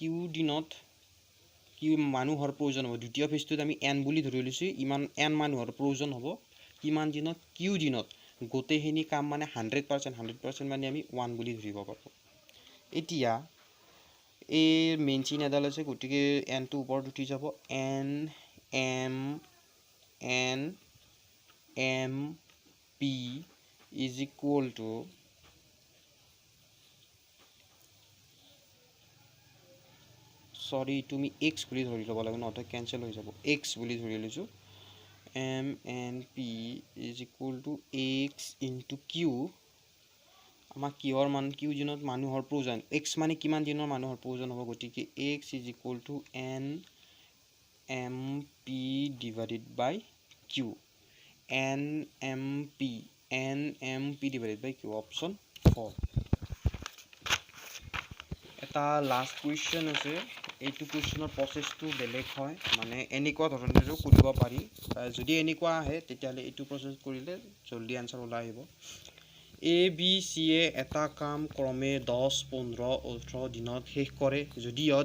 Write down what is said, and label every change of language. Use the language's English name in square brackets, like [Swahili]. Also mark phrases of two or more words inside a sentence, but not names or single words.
[Assamese] দিনত কি মানুহৰ প্ৰয়োজন হ'ব দ্বিতীয় ফেজটোত আমি n বুলি ধৰি লৈছো ইমান n মানুহৰ প্ৰয়োজন হ'ব কিমান দিনত q দিনত গোটেইখিনি কাম মানে 100% মানে আমি 1 বুলি ধৰিব পাৰোঁ এতিয়া এই মেইন চিন এডাল আছে গতিকে n টো ওপৰত উঠি যাব [English] n m p is equal to [Assamese] sorry তুমি x বুলি ধৰি ল'ব লাগে নহতে কেনসেল হৈ যাব x বুলি ধৰি লৈছো [English] m n p is equal to x into q [Assamese] আমাক কিহৰ মান q দিনত মানুহৰ প্ৰয়োজন x মানে কিমান দিনৰ মানুহৰ প্ৰয়োজন হ'ব গতিকে [English] x is equal to n m p divided by q n m p divided by q option 4 [Assamese] এটা [English] last question [Assamese] আছে এইটো কুৱেশ্যনৰ প্ৰচেছটো বেলেগ হয় মানে এনেকুৱা ধৰণেও কৰিব পাৰি যদি এনেকুৱা আহে তেতিয়াহ'লে এইটো প্ৰচেছ কৰিলে জলদি আনসাৰ ওলাই আহিব এ বি চি এ এটা কাম ক্ৰমে 10 15 18 দিনত শেষ কৰে যদি ইহঁত